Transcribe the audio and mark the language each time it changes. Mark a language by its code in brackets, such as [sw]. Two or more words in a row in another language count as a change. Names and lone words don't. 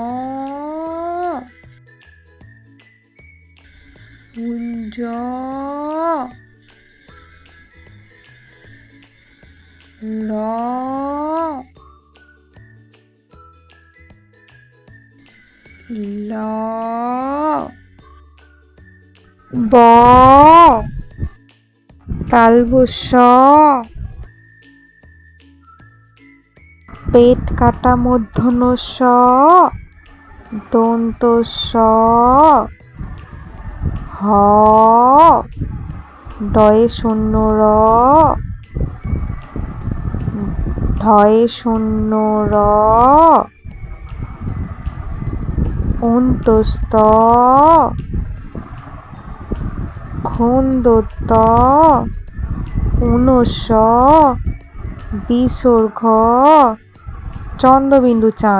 [bn] কুঞ্জ, র, ল, ব, তালবশ, পেট কাটা মূর্ধন্য ষ, দন্ত স, হ, ডয়ে শূন্য র, ঢয়ে শূন্য র, অন্তস্ত, খন্দত, উনস, বিসর্গ, চন্দ্রবিন্দু চাঁদ।